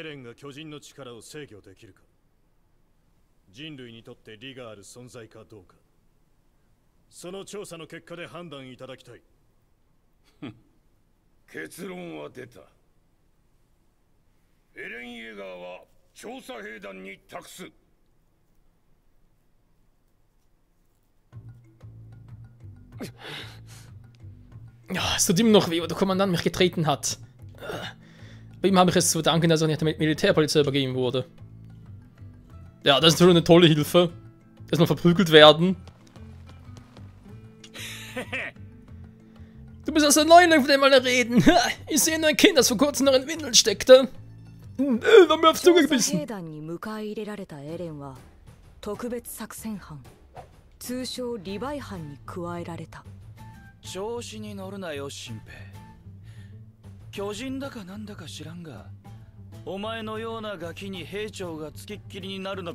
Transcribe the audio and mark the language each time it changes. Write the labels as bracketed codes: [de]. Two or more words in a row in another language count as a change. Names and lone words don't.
[ja] エレンが巨人の力を制御できるか、人類にとって利がある存在かどうか、その調査の結果で判断いただきたい。結論は出た。エレン・イェガーは調査兵団に託す。 [de] Ja, es tut immer noch weh, wo der Kommandant mich getreten hat. Bei ihm habe ich es zu danken, dass er nicht mit Militärpolizei übergeben wurde. Ja, das ist natürlich eine tolle Hilfe. Dass wir verprügelt werden. Du bist also der Neuling, von dem alle reden. Ich sehe nur ein Kind, das vor kurzem noch in Windeln steckte. War mir aufs Zunge gebissen. [ja] 特別作戦班、通称リヴァイ班に加えられた。調子に乗るなよ新兵。巨人だかなんだか知らんが、お前のようなガキに兵長がつきっきりになるの。